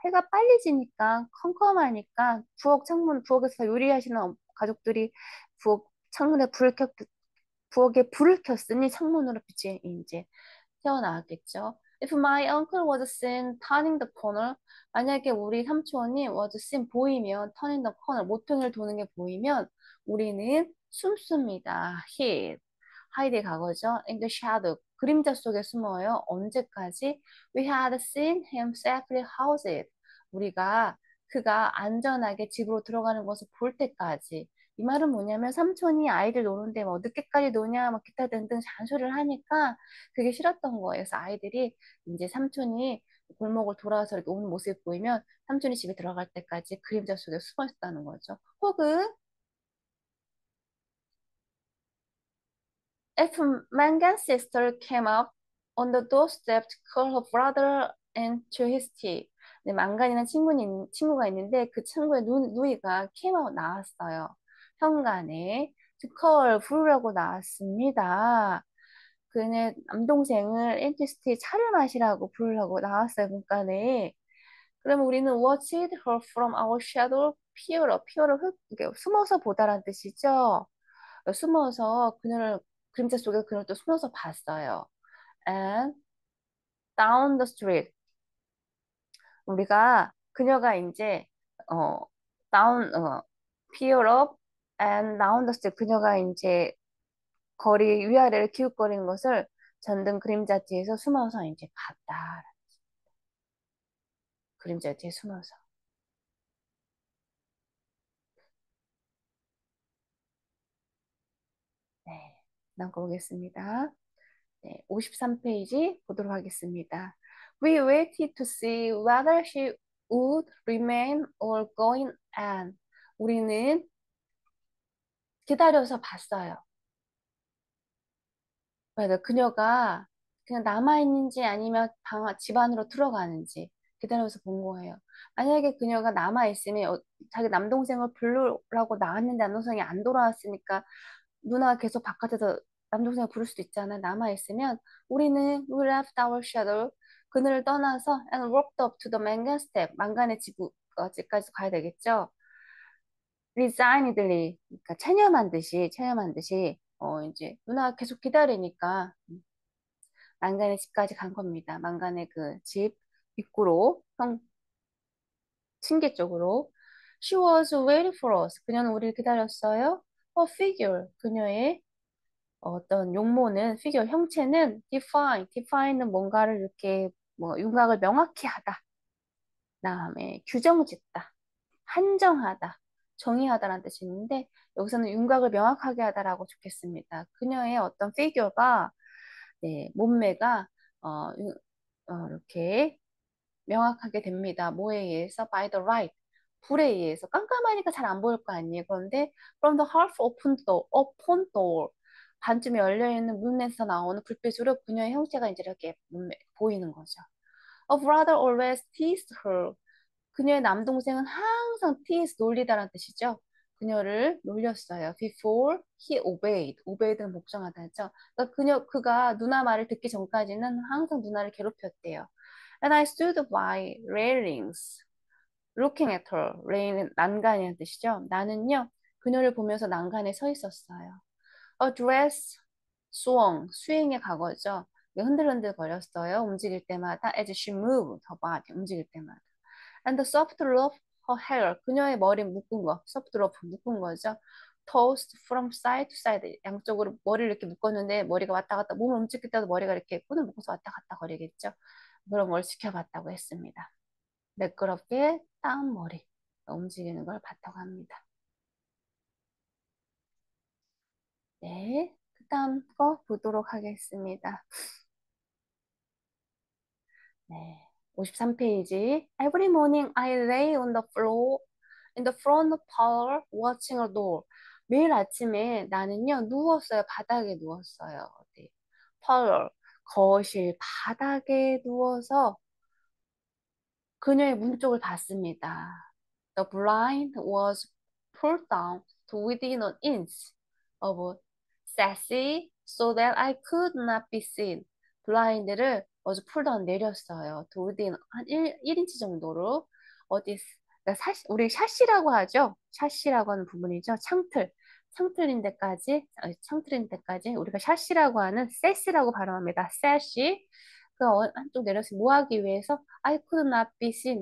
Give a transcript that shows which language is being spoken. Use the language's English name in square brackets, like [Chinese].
[Korean] 해가 빨리 지니까 컴컴하니까 부엌에서 요리하시는 가족들이 부엌 창문에 부엌에 불을 켰으니 창문으로 빛이 이제 튀어나왔겠죠. [English] If my uncle was seen turning the corner, [Korean] 만약에 우리 삼촌이 [English] was seen [Korean] 보이면 [English] turning the corner [Korean] 모퉁이를 도는 게 보이면 우리는 숨습니다. hide 과거죠. [English] In the shadow [Korean] 그림자 속에 숨어요. 언제까지? [English] We had seen him safely housed. [Korean] 우리가 그가 안전하게 집으로 들어가는 것을 볼 때까지. 이 말은 뭐냐면 삼촌이 아이들 노는데 뭐 늦게까지 노냐 뭐 기타 등등 잔소리를 하니까 그게 싫었던 거예요. 그래서 아이들이 이제 삼촌이 골목을 돌아와서 이렇게 오는 모습이 보이면 삼촌이 집에 들어갈 때까지 그림자 속에 숨어 있다는 거죠. 혹은 [English] if Mangan's sister came up on the doorstep to call her brother into his tea. [Korean] 네, 망간이라는 친구가 있는데 그 친구의 누이가 [English] came out [Korean] 나왔어요. 현관에 [English] to call [Korean] 부르려고 나왔습니다. 그는 남동생을 엔티스티 차를 마시라고 부르려고 나왔어요, 문간에. 그러면 우리는 [English] watched her from our shadow peer, peer [Korean] 를 이렇게 숨어서 보다란 뜻이죠. 숨어서 그녀를 그림자 속에 그녀를 또 숨어서 봤어요. [English] And down the street [Korean] 우리가 그녀가 이제 어 [English] down peer up and down the street [Korean] 그녀가 이제 거리 위아래를 기웃거리는 것을 전등 그림자 뒤에서 숨어서 이제 봤다. 그림자 뒤에 숨어서. 네. 다음 거 보겠습니다. 네, 53페이지 보도록 하겠습니다. [English] We waited to see whether she would remain or going on. [Korean] 우리는 기다려서 봤어요. 그래서 그녀가 그냥 남아있는지 아니면 집 안으로 들어가는지 기다려서 본 거예요. 만약에 그녀가 남아있으면 자기 남동생을 부르라고 나왔는데 남동생이 안 돌아왔으니까 누나가 계속 바깥에서 남동생을 부를 수도 있잖아요. 남아있으면 우리는 [English] we left our shadow [Korean] 그늘을 떠나서 [English] and walked up to the mangan step [Korean] 망간의 집까지 가야 되겠죠. resignedly 그러니까 체념한 듯이 이제 누나가 계속 기다리니까 망간의 집까지 간 겁니다. 망간의 그 집 입구로 층계 쪽으로 [English] She was waiting for us. [Korean] 그녀는 우리를 기다렸어요. [English] Her figure [Korean] 그녀의 어떤 용모는 피규어 형체는 define는 뭔가를 이렇게 뭐 윤곽을 명확히 하다. 다음에 규정짓다, 한정하다, 정의하다라는 뜻이 있는데 여기서는 윤곽을 명확하게 하다라고 좋겠습니다. 그녀의 어떤 피규어가 네, 몸매가 어, 이렇게 명확하게 됩니다. 뭐에 의해서? [English] By the light. [Korean] 불에 의해서. 깜깜하니까 잘 안 보일 거 아니에요. 그런데 [English] from the half open door. [Korean] 반쯤 열려있는 문에서 나오는 불빛으로 그녀의 형체가 이제 이렇게 보이는 거죠. [English] A brother always teased her. [Korean] 그녀의 남동생은 항상 tease, 놀리다라는 뜻이죠. 그녀를 놀렸어요. [English] Before he obeyed. [Korean] obeyed는 복종하다 했죠. 그러니까 그가 누나 말을 듣기 전까지는 항상 누나를 괴롭혔대요. [English] And I stood by railings, looking at her. [Korean] rail은 난간이라는 뜻이죠. 나는요, 그녀를 보면서 난간에 서 있었어요. [English] A dress swung, [Korean] 스윙의 과거죠. 흔들흔들 거렸어요. 움직일 때마다 [English] as she moved her body, [Korean] 움직일 때마다. [English] And the soft rope her hair, [Korean] 그녀의 머리 묶은 거, [English] soft rope [Korean] 묶은 거죠. [English] Tossed from side to side, [Korean] 양쪽으로 머리를 이렇게 묶었는데 머리가 왔다 갔다, 몸을 움직일 때도 머리가 이렇게 끈을 묶어서 왔다 갔다 거리겠죠. 그런 걸 지켜봤다고 했습니다. 매끄럽게 따은 머리 움직이는 걸 봤다고 합니다. 네, 그 다음 거 보도록 하겠습니다. 네. 53페이지. [English] Every morning I lay on the floor in the front parlor watching a door. [Korean] 매일 아침에 나는요, 누웠어요. 바닥에 누웠어요. 어디? parlor, 거실 바닥에 누워서 그녀의 문 쪽을 봤습니다. [English] The blind was pulled down to within an inch of sassy so that I could not be seen. [Korean] 블라인드를 [English] was pulled down [Korean] 내렸어요. to within 한 1인치 정도로 어디 그러니까 우리 샤시라고 하죠. 샤시라고 하는 부분이죠. 창틀. 창틀인 데까지 창틀인 데까지 우리가 샤시라고 하는 세시라고 발음합니다. 세시. 그 한쪽 내려서 뭐 하기 위해서 [English] I could not be seen.